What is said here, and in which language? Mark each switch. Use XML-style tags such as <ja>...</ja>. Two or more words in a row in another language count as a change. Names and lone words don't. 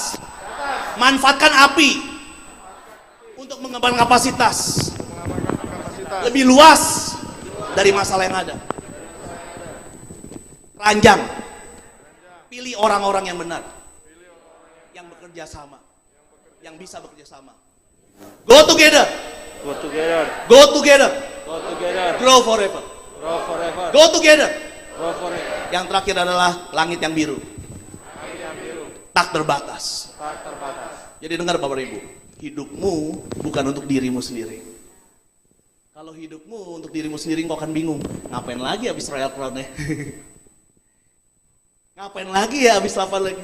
<id>Manfaatkan api untuk mengembangkan kapasitas lebih luas dari masalah yang ada. Ranjang, pilih orang-orang yang benar, yang bekerja sama, yang bisa bekerja sama.</id> <en>Go together, Go together, go together, go together, grow forever. grow forever, Go together. grow forever.</en> <id>Yang terakhir adalah langit yang biru, Langit yang biru, tak terbatas. tak terbatas. Jadi dengar Bapak Ibu, hidupmu bukan untuk dirimu sendiri. Kalau hidupmu untuk dirimu sendiri, kau akan bingung. Ngapain lagi habis Royal Crown-nya? Ngapain lagi ya habis 8 lagi?</id>